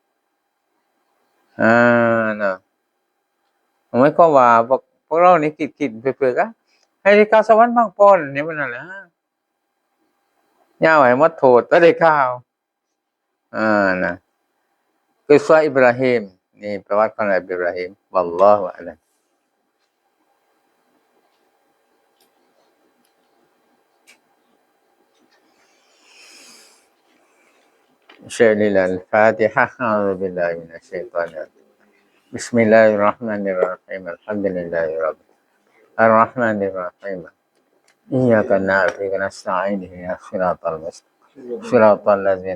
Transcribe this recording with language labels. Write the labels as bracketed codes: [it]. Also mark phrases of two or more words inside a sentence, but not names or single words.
[th] น่ะหมายความว่าพวกเรานี่คิดเพื่อๆก็ให้ได้เข้าสวรรค์บางก่อนนี่มันนั่นแหละยาวให้หมดโทษก็ได้เข้านะคือซะอิบราฮิมนี่ประวัติของอิบราฮิม [ar] والله أعلم الفاتحة أعوذ بالله من الشيطان الرجيم بسم الله الرحمن الرحيم الحمد لله رب الرحمن الرحيم إياك نعبد ونستعين اهدنا الصراط المستقيم صراط الذين